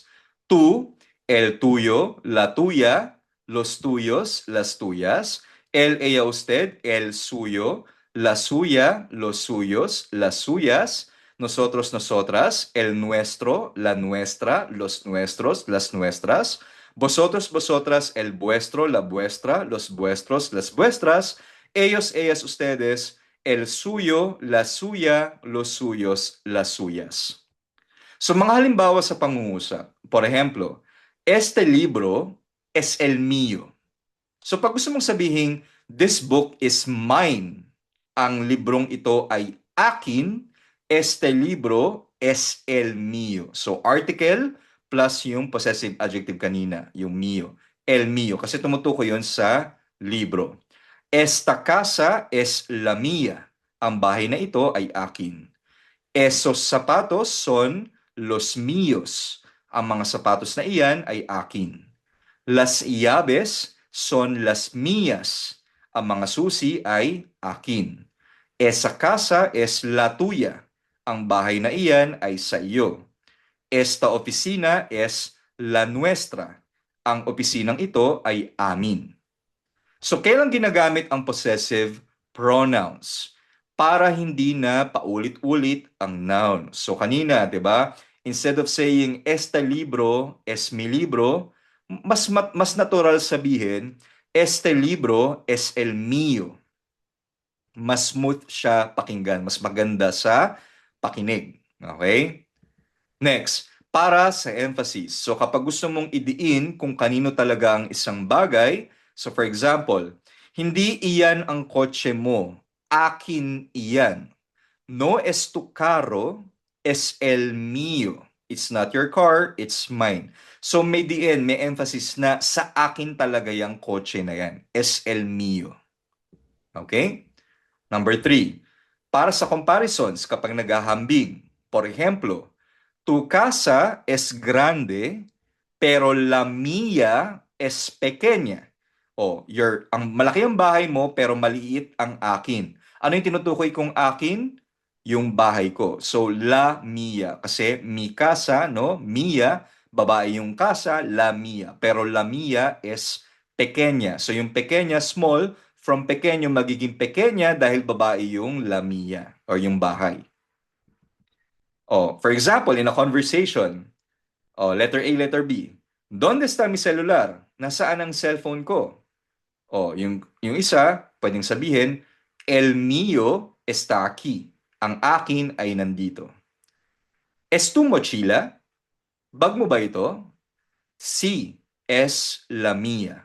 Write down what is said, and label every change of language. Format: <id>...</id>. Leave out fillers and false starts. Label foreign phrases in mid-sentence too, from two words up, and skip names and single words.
<es>Tú, el tuyo, la tuya, los tuyos, las tuyas. Él, ella, usted, el suyo, la suya, los suyos, las suyas. Nosotros, nosotras, el nuestro, la nuestra, los nuestros, las nuestras. Vosotros, vosotras, el vuestro, la vuestra, los vuestros, las vuestras. Ellos, ellas, ustedes, el suyo, la suya, los suyos, las suyas.</es> <tl>So mga halimbawa sa pangungusap.</tl> <es>Por ejemplo, este libro es el mío.</es> <tl>So pag gusto mong sabihin,</tl> <en>this book is mine,</en> <tl>ang librong ito ay akin,</tl> <es>este libro es el mío.</es> <tl>So</tl> <en>article plus</en> <tl>yung</tl> <en>possessive adjective</en> <tl>kanina, yung mío.</tl> <es>El mío,</es> <tl>kasi tumutukoy yon sa libro.</tl> <es>Esta casa es la mía.</es> <tl>Ang bahay na ito ay akin.</tl> <es>Esos zapatos son los míos.</es> <tl>Ang mga sapatos na iyan ay akin.</tl> <es>Las llaves son las mías.</es> <tl>Ang mga susi ay akin.</tl> <es>Esa casa es la tuya.</es> <tl>Ang bahay na iyan ay sa iyo.</tl> <es>Esta oficina es la nuestra.</es> <tl>Ang opisinang ito ay amin. So, kailan ginagamit ang</tl> <en>possessive pronouns?</en> <tl>Para hindi na paulit-ulit ang noun. So, kanina, di ba?</tl> <en>Instead of saying,</en> <es>este libro es mi libro,</es> <tl>mas natural sabihin,</tl> <es>este libro es el mío.</es> <tl>Mas smooth siya pakinggan. Mas maganda sa pakinig. Okay? Next, para sa emphasis. So kapag gusto mong idiin kung kanino talaga ang isang bagay,</tl> <en>so for example,</en> <tl>hindi iyan ang kotse mo, akin iyan.</tl> <es>No es tu carro, es el mío.</es> <en>It's not your car, it's mine.</en> <tl>So may diin, may emphasis na sa akin talaga yung kotse na yan.</tl> <es>Es el mío.</es> <en>Okay? Number 3.</en> <tl>Para sa comparisons, kapag naghahambing,</tl> <es>por ejemplo, tu casa es grande, pero la mía es pequeña.</es> <tl>Ang malaki ang bahay mo, pero maliit ang akin. Ano yung tinutukoy kong akin? Yung bahay ko. So,</tl> <es>la mía. Kasi mi casa, no? Mía,</es> <tl>babae yung</tl> <es>casa, la mía. Pero la mía es pequeña.</es> <tl>So, yung pequeña,</tl> <en>small, from</en> <tl>pequeño magiging pequeña dahil babae yung</tl> <es>la mía</es> <tl>or yung bahay.</tl> <en>For example, in a conversation, letter A, letter B.</en> <es>¿Dónde está mi celular?</es> <tl>Nasaan ang cellphone ko? Yung isa, pwedeng sabihin,</tl> <es>el mío está aquí.</es> <tl>Ang akin ay nandito.</tl> <es>¿Es tu mochila?</es> <tl>Bag mo ba ito?</tl> <es>Sí, es la mía.</es>